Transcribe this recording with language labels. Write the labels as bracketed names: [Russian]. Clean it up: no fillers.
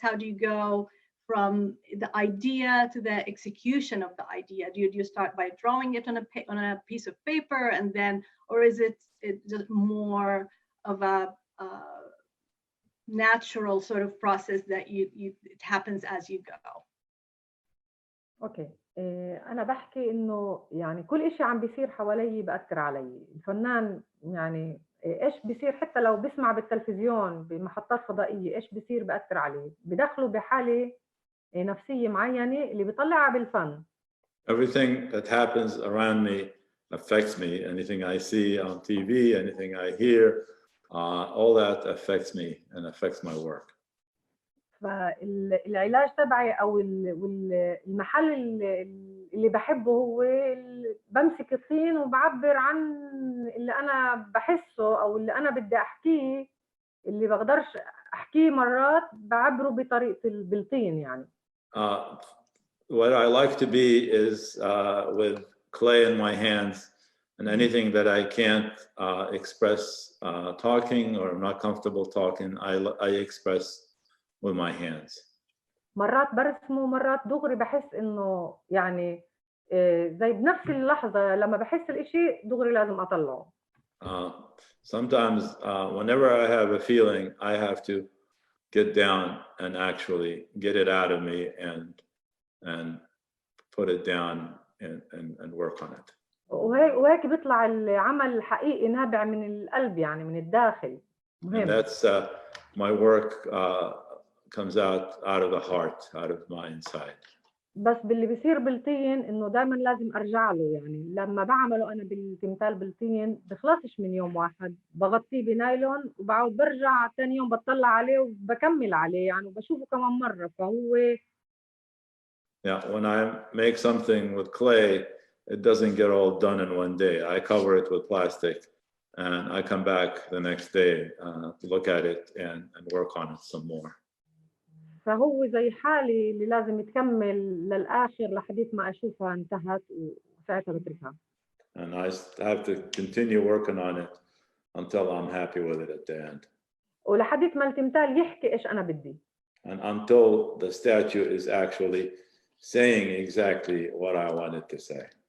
[English] How do you go from the idea to the execution of the idea? Do you start by drawing it on a piece of paper, and then, or is it just more of a natural sort of process that it happens as you go? [Arabic] اوكي، انا بحكي انه يعني كل إشي عم بيصير حوالي بأثر علي. الفنان يعني ايش بيصير حتى لو بسمع بالتلفزيون بمحطات فضائية، ايش بيصير بأثر عليه، بدخله بحالة نفسية معينة اللي بيطلعها بالفن. [English] Everything that happens around me affects me. Anything I see on TV, anything I hear, all that affects me and affects my work. [Arabic] فالعلاج تبعي او المحل اللي بحبه هو بمسك الطين وبعبر عن اللي انا بحسه او اللي انا بدي احكيه، اللي بقدرش احكيه مرات بعبره بطريقة بالطين يعني. [English] What I like to be is with clay in my hands, and anything that I can't express talking, or I'm not comfortable talking, I express with my hands. [Arabic] مرات برسمه مرات دغري بحس انه يعني زي بنفس اللحظة لما بحس الاشي دغري لازم اطلعه. [English] Sometimes whenever I have a feeling, I have to get down and actually get it out of me and put it down and work on it. [Arabic] وهيك بيطلع العمل الحقيقي نابع من القلب يعني من الداخل. مهم. [English] And that's my work comes out of the heart, out of my inside. [Arabic] بس باللي بيصير بالطين انه دائما لازم ارجع له، يعني لما بعمله انا بالتمثال بالطين بخلصش من يوم واحد، بغطيه بنايلون وبعود برجع ثاني يوم بطلع عليه وبكمل عليه يعني وبشوفه كمان مرة. فهو [English] Yeah, when I make something with clay, it doesn't get all done in one day. I cover it with plastic and I come back the next day to look at it and work on it some more. [Arabic] فهو زي حالي اللي لازم يتكمل للآخر لحديث ما أشوفها انتهت وساعتها بتركها. [English] And I have to continue working on it until I'm happy with it at the end. [Arabic] ولحديث ما التمثال يحكي إيش أنا بدي. [English] And until the statue is actually saying exactly what I wanted to say.